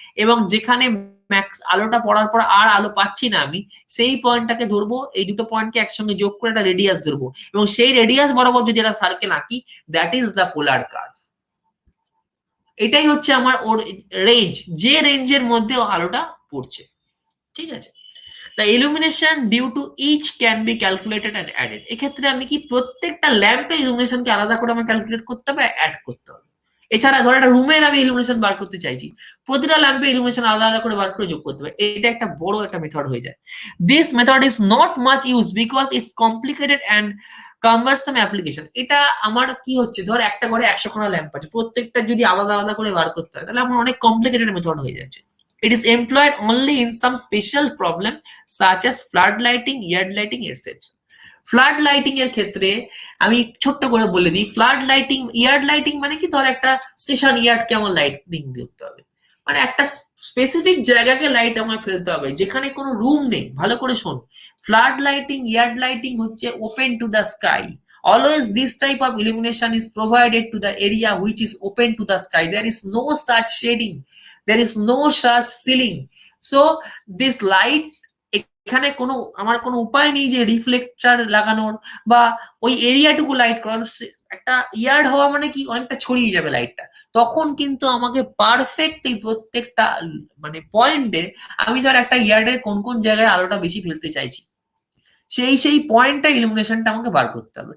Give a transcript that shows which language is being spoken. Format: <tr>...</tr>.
<bn>এবং যেখানে ম্যাক্স আলোটা পড়ার পর আর আলো পাচ্ছি না আমি, সেই পয়েন্টটাকে ধরবো, এই দুটো পয়েন্টকে একসঙ্গে যোগ করে একটা রেডিয়াস ধরবো, এবং সেই রেডিয়াস বরাবর যদি একটা সার্কেল আঁকি,</bn> <en>That is the polar curve.</en> <bn>এটাই হচ্ছে আমার ওর রেঞ্জ, যে রেঞ্জের মধ্যে আলোটা পড়ছে, ঠিক আছে।</bn> <en>The illumination due to each can be calculated and added.</en> <bn>এক্ষেত্রে আমি কি প্রত্যেকটা ল্যাম্পের ইলুমিনেশনকে আলাদা করে আমি ক্যালকুলেট করতে হবে, অ্যাড করতে হবে। এছাড়া ধর একটা রুমের আমি ইলুমিনেশন বার করতে চাইছি, প্রতিটা ল্যাম্পের ইলুমিনেশন আলাদা আলাদা করে বার করে যোগ করতে হবে, এটা একটা বড় একটা মেথড হয়ে যায়।</bn> <en>This method is not much use because it's complicated and cumbersome application.</en> <bn>এটা আমার কি হচ্ছে, ধর একটা ঘরে 100খানা ল্যাম্প আছে, প্রত্যেকটা যদি আলাদা আলাদা করে বার করতে হয় তাহলে আমার অনেক কমপ্লিকেটেড মেথড হয়ে যাচ্ছে।</bn> <en>It is employed only in some special problem such as flood lighting, yard lighting, etc.</en> <bn>Flood lighting এর ক্ষেত্রে আমি ছোট্ট করে বলে দিই, ফ্লাড লাইটিং, ইয়ার্ড লাইটিং মানে কি, ধর একটা স্টেশন ইয়ার্ড কেমন লাইটিং করতে হবে, মানে একটা স্পেসিফিক জায়গাকে লাইট আমায় ফেলতে হবে যেখানে কোনো রুম নেই। ভালো করে শোন, ফ্লাড লাইটিং, ইয়ার্ড লাইটিং হচ্ছে</bn> <en>Open to the sky. Always this type of illumination is provided to the area which is open to the sky. There is no such shading, there is no such ceiling. So this light,</en> <bn>এখানে কোনো আমার কোনো উপায় নেই যে reflector লাগানোর বা ওই এরিয়াটুকু লাইট করার। একটা ইয়ার্ড হওয়া মানে কি, অনেকটা ছড়িয়ে যাবে লাইটটা, তখন কিন্তু আমাকে পারফেক্ট এই প্রত্যেকটা মানে পয়েন্টে আমি ধর একটা ইয়ার্ডের কোন কোন জায়গায় আলোটা বেশি ফেলতে চাইছি সেই পয়েন্টটা ইলুমিনেশনটা আমাকে বার করতে হবে।</bn>